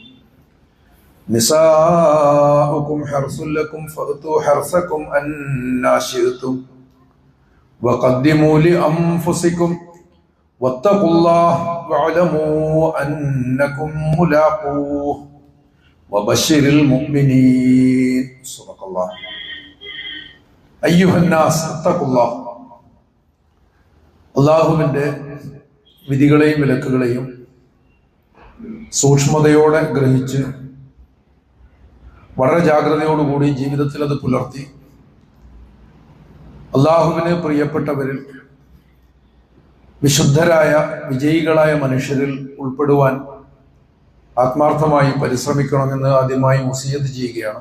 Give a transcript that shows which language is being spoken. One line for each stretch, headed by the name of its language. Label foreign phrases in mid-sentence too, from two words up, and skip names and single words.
Arabic: نساؤكم حرث لكم فأتوا حرثكم أنى شئتم وقدموا لأنفسكم واتقوا الله واعلموا أنكم ملاقوه وبشر المؤمنين. صدق الله. أيها الناس اتقوا الله.
Malayalam: അള്ളാഹുവിൻ്റെ വിധികളെയും വിലക്കുകളെയും സൂക്ഷ്മതയോടെ ഗ്രഹിച്ച് വളരെ ജാഗ്രതയോടുകൂടി ജീവിതത്തിൽ അത് പുലർത്തി അള്ളാഹുവിന് പ്രിയപ്പെട്ടവരിൽ വിശുദ്ധരായ വിജയികളായ മനുഷ്യരിൽ ഉൾപ്പെടുവാൻ ആത്മാർത്ഥമായി പരിശ്രമിക്കണമെന്ന് ആദ്യമായി വസിയത്ത് ചെയ്യുകയാണ്.